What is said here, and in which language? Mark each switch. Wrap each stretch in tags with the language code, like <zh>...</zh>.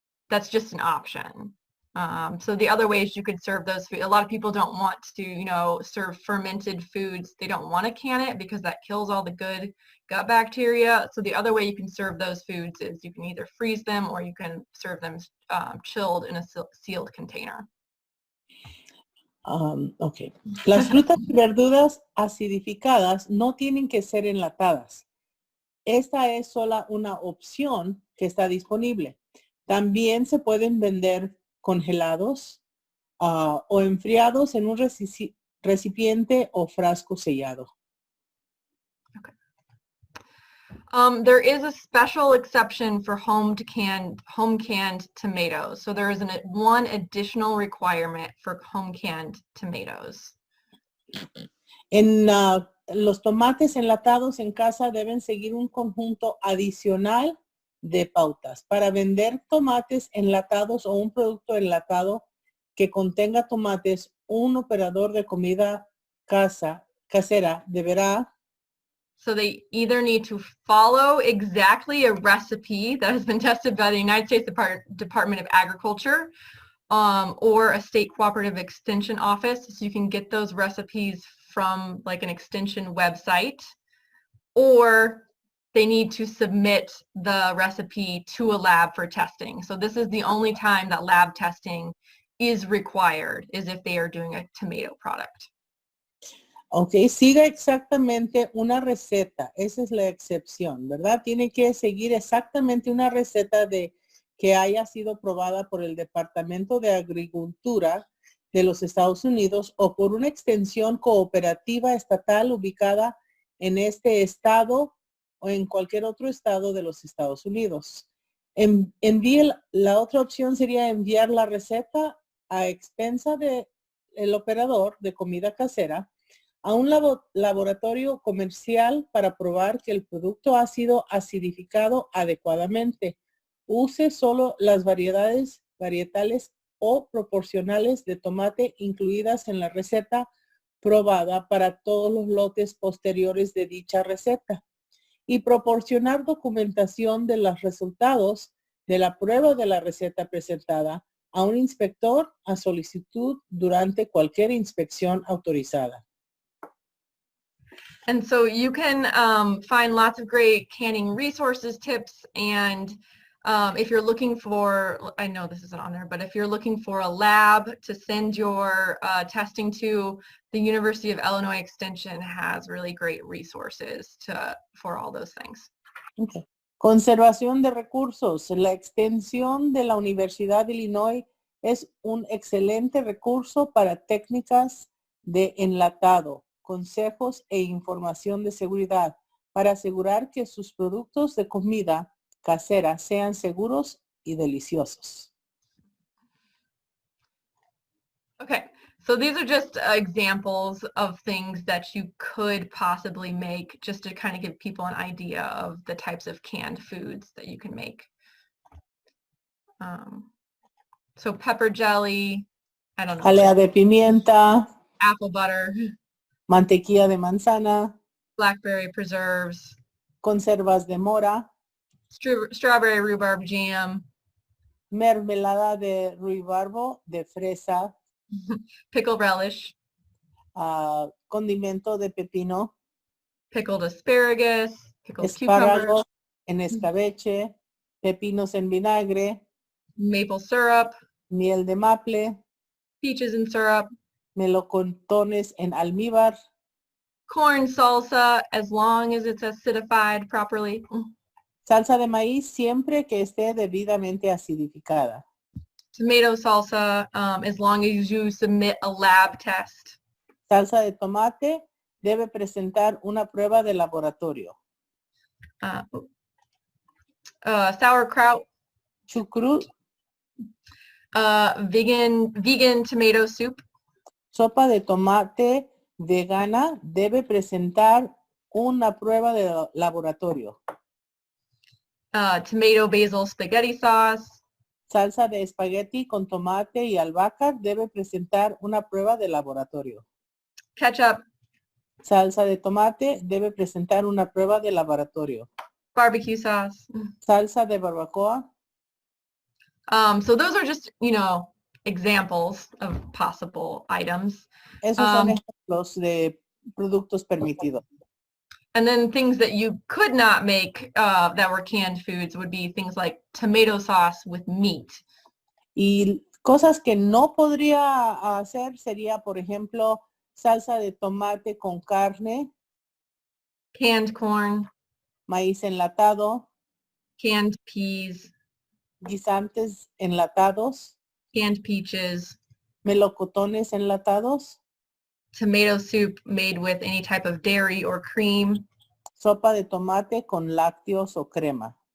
<en>That's just an option. So the other ways you could serve those foods, a lot of people don't want to, serve fermented foods. They don't want to can it because that kills all the good gut bacteria. So the other way you can serve those foods is you can either freeze them or you can serve them chilled in a sealed container. Okay.</en> <es>Las frutas y verduras acidificadas no tienen que ser enlatadas. Esta es solo una opción que está disponible. También se pueden vender congelados o enfriados en un recipiente o frasco sellado.</es> <en>Okay. There is a special exception for home canned tomatoes. So there is one additional requirement for home canned tomatoes.</en> <es>En los tomates enlatados en casa deben seguir un conjunto adicional de pautas. Para vender tomates enlatados o un producto enlatado que contenga tomates, un operador de comida casera deberá.</es> <en>So they either need to follow exactly a recipe that has been tested by the United States Department of Agriculture or a state cooperative extension office. So you can get those recipes from like an extension website, or they need to submit the recipe to a lab for testing. So this is the only time that lab testing is required, is if they are doing a tomato product.</en> <es>Ok, siga exactamente una receta. Esa es la excepción, ¿verdad? Tiene que seguir exactamente una receta que haya sido probada por el Departamento de Agricultura de los Estados Unidos o por una extensión cooperativa estatal ubicada en este estado o en cualquier otro estado de los Estados Unidos. La otra opción sería enviar la receta a expensa del operador de comida casera a un laboratorio comercial para probar que el producto ha sido acidificado adecuadamente. Use solo las variedades varietales o proporcionales de tomate incluidas en la receta probada para todos los lotes posteriores de dicha receta y proporcionar documentación de los resultados de la prueba de la receta presentada a un inspector a solicitud durante cualquier inspección autorizada.</es> <en>And so you can find lots of great canning resources, tips, and if you're looking for, I know this isn't on there, but if you're looking for a lab to send your testing to, the University of Illinois Extension has really great resources for all those things. Okay.</en> <es>Conservación de recursos. La extensión de la Universidad de Illinois es un excelente recurso para técnicas de enlatado, consejos e información de seguridad para asegurar que sus productos de comida casera sean seguros y deliciosos.</es> <en>Okay, so these are just examples of things that you could possibly make just to kind of give people an idea of the types of canned foods that you can make. So pepper jelly, I don't know.</en> <es>Jalea de pimienta.</es> <en>Apple butter.</en> <es>Mantequilla de manzana.</es> <en>Blackberry preserves.</en> <es>Conservas de mora.</es> <en>Strawberry rhubarb jam.</en> <es>Mermelada de ruibarbo de fresa.</es> <en>Pickle relish.</en> <es>Condimento de pepino.</es> <en>Pickled asparagus. Pickled</en> <es>Espárragos</es> <en>cucumber.</en> <es>en escabeche. Pepinos en vinagre.</es> <en>Maple syrup.</en> <es>Miel de maple.</es> <en>Peaches in syrup.</en> <es>Melocotones en almíbar.</es> <en>Corn salsa, as long as it's acidified properly.</en> <es>Salsa de maíz siempre que esté debidamente acidificada.</es> <en>Tomato salsa, as long as you submit a lab test.</en> <es>Salsa de tomate debe presentar una prueba de laboratorio.</es> <en>Sauerkraut.</en> <es>Chucrut.</es> <en>Vegan tomato soup.</en> <es>Sopa de tomate vegana debe presentar una prueba de laboratorio.</es> <en>Tomato basil spaghetti sauce.</en> <es>Salsa de espagueti con tomate y albahaca debe presentar una prueba de laboratorio.</es> <en>Ketchup.</en> <es>Salsa de tomate debe presentar una prueba de laboratorio.</es> <en>Barbecue sauce.</en> <es>Salsa de barbacoa.</es> <en>So those are just, examples of possible items.</en> <es>Esos son ejemplos de productos permitidos.</es> <en>And then things that you could not make that were canned foods would be things like tomato sauce with meat.</en> <es>Y cosas que no podría hacer sería, por ejemplo, salsa de tomate con carne.</es> <en>Canned corn.</en> <es>Maíz enlatado.</es> <en>Canned peas.</en> <es>Guisantes enlatados.</es> <en>Canned peaches.</en> <es>Melocotones enlatados.</es> <en>Tomato soup made with any type of dairy or cream.</en> <es>Sopa de tomate con lácteos o crema.</es>